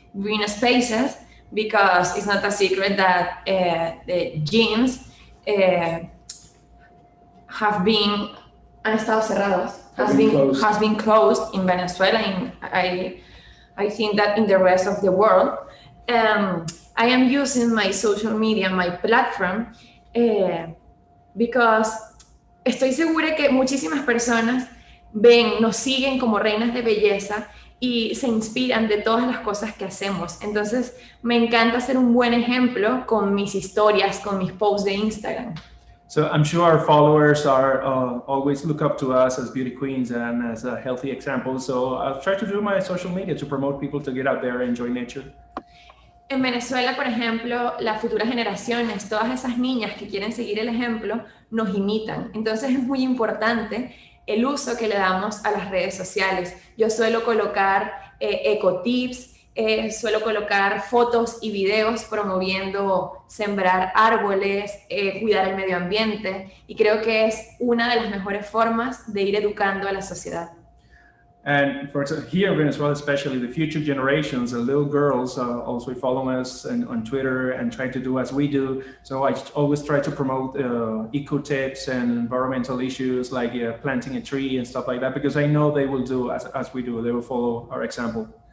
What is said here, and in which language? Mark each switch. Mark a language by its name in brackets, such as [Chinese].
[English] green spaces, because it's not a secret that the gyms have been [Spanish] han estado cerrados, [English] has been closed in Venezuela, and I think that in the rest of the world. I am using my social media, my platform, because [Spanish] estoy segura que muchísimas personas nos siguen como reinas de belleza y se inspiran de todas las cosas que hacemos. Entonces, me encanta ser un buen ejemplo con mis historias, con mis posts de Instagram. [English] So I'm sure our followers are always look up to us as beauty queens and as a healthy example. So I'll try to do my social media to promote people to get out there and enjoy nature. [Spanish] En Venezuela, por ejemplo, las futuras generaciones, todas esas niñas que quieren seguir el ejemplo, nos imitan. Entonces es muy importante el uso que le damos a las redes sociales. Yo suelo colocar ecotips, suelo colocar fotos y videos promoviendo sembrar árboles, cuidar el medio ambiente, y creo que es una de las mejores formas de ir educando a la sociedad. [English] And for example, here in Venezuela, especially the future generations, the little girls also follow us on Twitter and try to do as we do. So I always try to promote eco tips and environmental issues like planting a tree and stuff like that, because I know they will do as we do. They will follow our example.